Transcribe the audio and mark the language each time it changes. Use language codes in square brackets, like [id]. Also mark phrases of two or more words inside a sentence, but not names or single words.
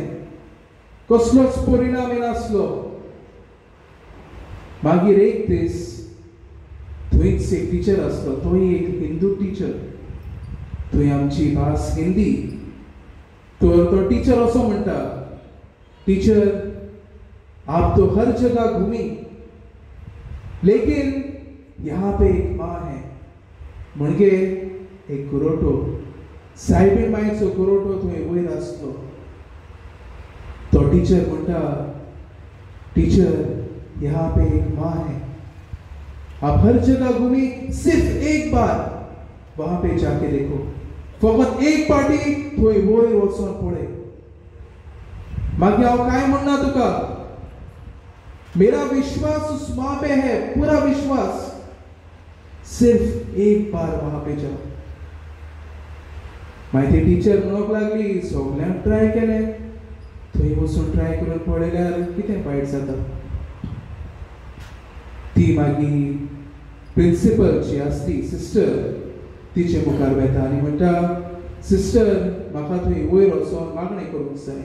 [kok] कसलोच परिणाम येनासलो. मागीर एक दीस थंयच एक टिचर आसलो. तोय एक हिंदू टिचर. थंय आमची भास हिंदी. तर तो टिचर असो म्हणटा [hi] टीचर आप तो हर जगह घूमी लेकिन यहाँ पे एक माँ है. [kok] म्हणजे एक गुरोटो सायबीण मायचो गुरोटो थंय वयर आसलो. तो टीचर म्हणटा [hi] टीचर यहाँ पे एक माँ है. आप हर जगह घूमी सिर्फ एक बार वहां पे जाके देखो. [kok] फकत एक पाटी थंय वयर वचून पळय. मागीर हांव काय म्हणना तुका [hi] मेरा विश्वास उस माँ पे है पूरा विश्वास. सिर्फ एक बार वहां पे जाओ. [kok] माहिती टीचर म्हणूक लागली सगळ्यांक ट्राय केले. थंय वचून ट्राय करून पळयल्यार कितें वायट जाता. ती मागीर प्रिंसिपल जी आसली सिस्टर तिचे मुखार वेता आनी म्हणटा सिस्टर म्हाका थंय वयर वचून मागणें करूंक जाय.